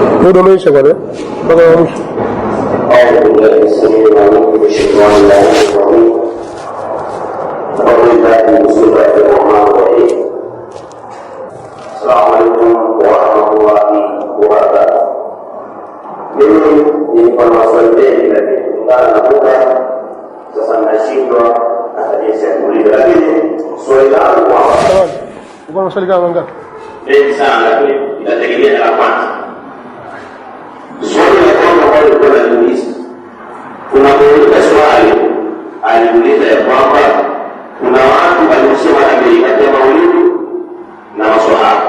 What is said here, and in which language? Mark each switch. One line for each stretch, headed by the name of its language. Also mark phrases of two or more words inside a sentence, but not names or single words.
Swahili: muda umeisha bwana mpaka mwisho.
Arabic: السلام عليكم ورحمة الله وبركاته.
Swahili: Mimi nilikuwa na maswali mengi lakini kutokana na muda sasa nashindwa hata jinsi ya kuuliza, lakini swali langu hapa uko na swali kama ngapi? mengi sana, lakini itategemea na kwanza. Swali la kwanza ambalo nilikuwa najiuliza, kuna muuliza swali aliuliza ya kwamba kuna watu waliosema Amerika ya maulidi na maswahaba.